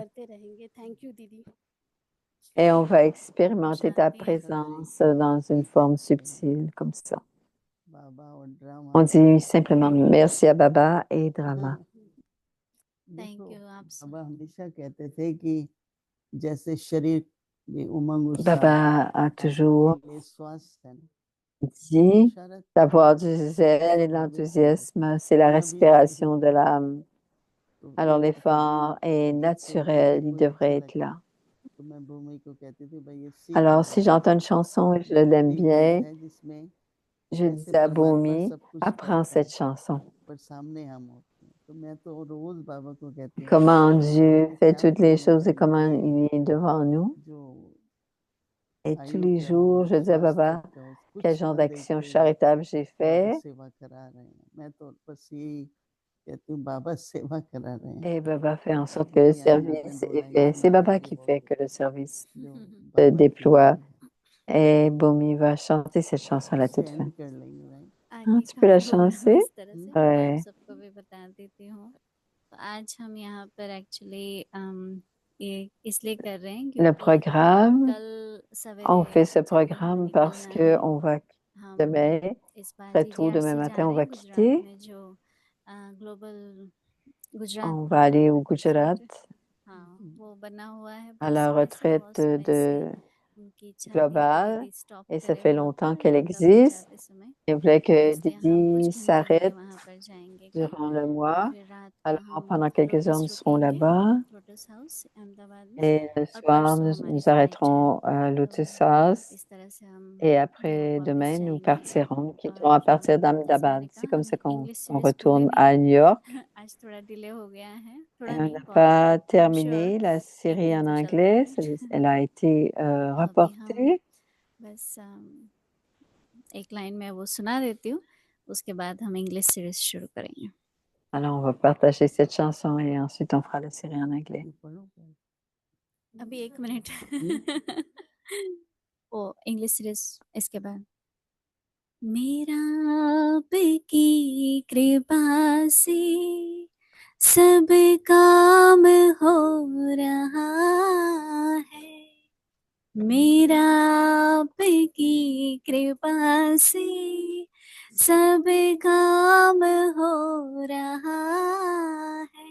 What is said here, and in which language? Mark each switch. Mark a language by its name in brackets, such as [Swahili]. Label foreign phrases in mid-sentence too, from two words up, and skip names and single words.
[Hindi] करते रहेंगे। [English] thank you [Hindi] दीदी। [French] Et on va [Hindi] ओम [French] expérimenter ta [Hindi] शांति। [French] présence dans une forme subtile, comme ça. [Hindi] बाबा और ड्रामा [French] On dit simplement merci à Baba et Drama. [English] थैंक [Hindi] देखो यू आप सब। बाबा हमेशा कहते थे कि जैसे शरीर में उमंग उत्साह [French] Baba a toujours [Hindi] के लिए स्वास्थ्य है ना, [French] dit [Hindi] इशारा [French] d'avoir du zèle et de l'enthousiasme, c'est la respiration de l'âme. [Hindi] तो [French] Alors [Hindi] एक [French] l'effort est [Hindi] गीत [French] naturel, il [Hindi] कोई अच्छा [French] devrait être [Hindi] लगता [French] là. [Hindi] तो मैं भूमि को कहती थी भाई ये सीख [French] Alors [Hindi] लो [French] si [Hindi] भाई, [French] j'entends une chanson et je l'aime [Hindi] एक गीत [French] bien, [Hindi] है जिसमें [French] je [Hindi] जैसे [French] dis à [Hindi] परमात्मा [French] Bomi, [Hindi] सब कुछ [French] apprends [Hindi] करता है [French] cette chanson. [Hindi] पर सामने हम होते हैं। तो मैं तो रोज बाबा को कहती हूँ [French] Comment Dieu [Hindi] कि [French] fait [Hindi] क्या [French] toutes les [Hindi] करूं [French] choses et [Hindi] भाई [French] comment [Hindi] ये [French] il est devant nous. [Hindi] जो [French] Et tous [Hindi] आयु [French] les [Hindi] क्या [French] jours, [Hindi] हो [French] je dis à [Hindi] स्वास्थ्य [French] Baba, [Hindi] क्या हो [French] quel [Hindi] कुछ [French] genre [Hindi] न [French] d'action [Hindi] देखे [French] charitable j'ai [Hindi] बाबा [French] fait. [Hindi] सेवा करा रहे हैं। मैं तो बस यही कहती हूँ बाबा सेवा करा रहे हैं। [French] Et Baba fait en sorte que le [Hindi] दीदी आज आपने [French] service [Hindi] 2 [French] est [Hindi] लाइन [French] fait. C'est [Hindi] सुनाई [French] Baba [Hindi] थी [French] qui fait que le service [Hindi] जो [French] se [Hindi] बाबा की [French] déploie. [Hindi] वाणी है। [French] Et Bomi va chanter cette chanson à la [Hindi] इससे [French] toute fin. [Hindi] एंड कर लेंगे राइट। आगे [French] Tu [Hindi] का [French] peux la [Hindi] प्रोग्राम [French] chanter? [Hindi] इस तरह से मैं आप [French] Ouais. [Hindi] सबको भी बता देती हूँ। तो आज हम यहाँ पर एक्चुअली ये इसलिए कर रहे हैं [French] Le [Hindi] क्योंकि [French] programme, [Hindi] कल [French] on [Hindi] सवेरे [French] fait ce [Hindi] जब हमें [French] programme parce [Hindi] निकलना [French] que [Hindi] है [French] on va [Hindi] हम [French] demain, [Hindi] इस बार [French] très tôt demain [Hindi] GGRC जा [French] matin, on [Hindi] रहे [French] va [Hindi] हैं गुजरात [French] quitter. [Hindi] में जो ग्लोबल गुजरात [French] On va aller au Gujarat [Hindi] हाँ वो बना हुआ है [French] à [Hindi] बहुत [French] la [Hindi] समय से [French] retraite [Hindi] बहुत समय से [French] de [Hindi] उनकी इच्छा थी कि [French] globale. [Hindi] दीदी स्टॉप [French] Et ça [Hindi] करे [French] fait [Hindi] वहाँ [French] longtemps [Hindi] पर [French] qu'elle [Hindi] यात्रा पर [French] existe. [Hindi] जाते समय [French] Il voulait que [Hindi] इसलिए हम [French] Didi [Hindi] कुछ घंटे के लिए [French] s'arrête [Hindi] वहाँ पर जाएंगे कल [French] durant le mois. [Hindi] फिर रात का [French] Alors, [Hindi] हम [French] pendant quelques heures, [Hindi] लोटस [French] nous serons [Hindi] रुकेंगे [French] là-bas. [Hindi] लोटस हाउस अहमदाबाद में [French] Et le [Hindi] और [French] soir, [Hindi] परसों [French] nous [Hindi] हमारी फ्लाइट है [French] arrêterons à [Hindi] तो [French] Lotus House. [Hindi] इस तरह से हम [French] Et [Hindi] यहाँ [French] après, [Hindi] वापस [French] demain, nous [Hindi] जाएंगे [French] partirons. Nous quitterons [Hindi] और [French] à partir [Hindi] जैसे मैंने [French] d'Ahmedabad. [Hindi] कहा [French] C'est comme [Hindi] हम [French] ça qu'on [English] English series [French] retourne [Hindi] भूलेंगे [French] à New York. [Hindi] आज थोड़ा डिले हो गया है [French] Et [Hindi] थोड़ा [French] on [Hindi] नहीं [French] n'a [Hindi] बहुत [French] pas [English] I am sure [French] terminé la [Hindi] एक [French] série [Hindi] दिन [French] en [Hindi] तो चलता [French] anglais. [Hindi] है [French] Elle a été [Hindi] तो अभी हम [French] reportée. [Hindi] बस एक लाइन में वो सुना देती हूँ उसके बाद हम [English] English series [Hindi] शुरू करेंगे [French] Alors, on va partager cette chanson et ensuite on fera la série en anglais. [Hindi] अभी 1 मिनट वो [English] English series [Hindi] इसके बाद मेरा आपकी कृपा से सब काम हो रहा है मेरा आपकी कृपा से सब काम हो रहा है